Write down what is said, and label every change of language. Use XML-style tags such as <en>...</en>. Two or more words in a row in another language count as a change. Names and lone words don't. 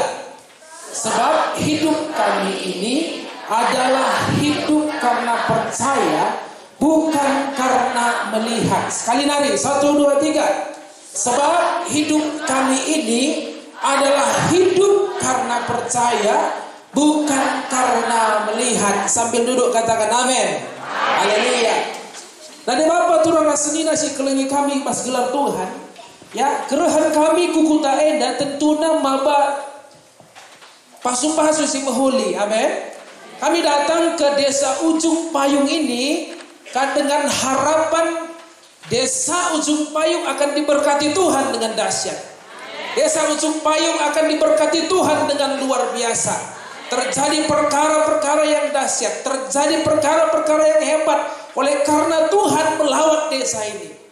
<id>Sebab hidup kami ini adalah hidup karena percaya, bukan karena melihat. Sekali nari, 1, 2, 3. Sebab hidup kami ini adalah hidup karena percaya, bukan karena melihat. Sambil duduk katakan amin.</id> <btx>Haleluya. Nade Bapa turun rasenina si kelengi kami pas gelar Tuhan. Ya, kerehan kami kukuta enda tentuna maba pasumpasu si mahuli.</btx> <id>Amin. Kami datang ke desa Ujung Payung ini kan dengan harapan desa Ujung Payung akan diberkati Tuhan dengan dahsyat. Desa Ujung Payung akan diberkati Tuhan dengan luar biasa. Terjadi perkara-perkara yang dahsyat, terjadi perkara-perkara yang hebat oleh karena Tuhan melawat desa ini.</id>